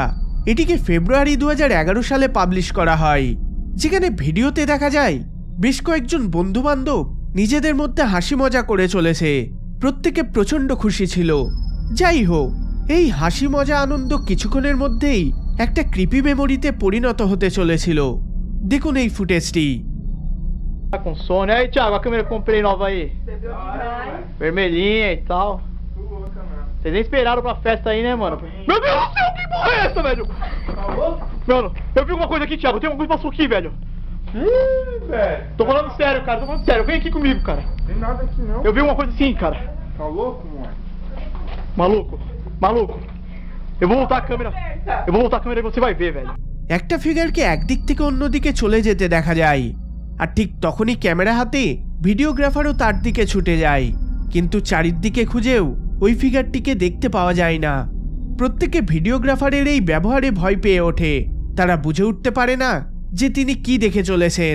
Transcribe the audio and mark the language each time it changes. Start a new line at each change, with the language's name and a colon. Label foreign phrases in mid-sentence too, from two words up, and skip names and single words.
Bangla: এটিকে ফেব্রুয়ারি 2011 সালে পাবলিশ করা হয়, যেখানে ভিডিওতে দেখা যায় বেশ কয়েকজন বন্ধুবান্ধব নিজেদের মধ্যে হাসি মজা করে চলেছে। প্রত্যেকে প্রচণ্ড খুশি ছিল। যাই হোক, এই হাসি মজা আনন্দ কিছুক্ষণের মধ্যেই একটা
English: creepy memory-te
Bangla: পরিণত হতে চলেছিল। দেখুন এই ফুটেজটি।
Portuguese: Tá com sono. Aí, Thiago, a câmera que eu comprei nova aí. Vermelhinha e tal. Vocês nem esperaram pra festa aí, né, mano? Meu Deus do céu, que porra é essa, velho? Mano, eu vi alguma coisa aqui, Thiago. Tem alguma coisa que passou aqui, velho. velho. Tô falando sério, cara. Tô falando sério. Vem aqui comigo, cara. Tem nada aqui não. Eu vi uma coisa assim, cara. Tá louco, mano? Maluco. Maluco. Eu vou voltar a câmera. Eu vou voltar a câmera e você vai ver, velho.
Bangla: একটা ফিগারকে একদিক থেকে অন্যদিকে চলে যেতে দেখা যায়, আর ঠিক তখনই ক্যামেরা হাতে ভিডিওগ্রাফারও তার দিকে ছুটে যায়, কিন্তু চারিদিকে খুঁজেও ওই ফিগারটিকে দেখতে পাওয়া যায় না। প্রত্যেকে ভিডিওগ্রাফারের এই ব্যবহারে ভয় পেয়ে ওঠে। তারা বুঝে উঠতে পারে না যে তিনি কি দেখে চলেছেন।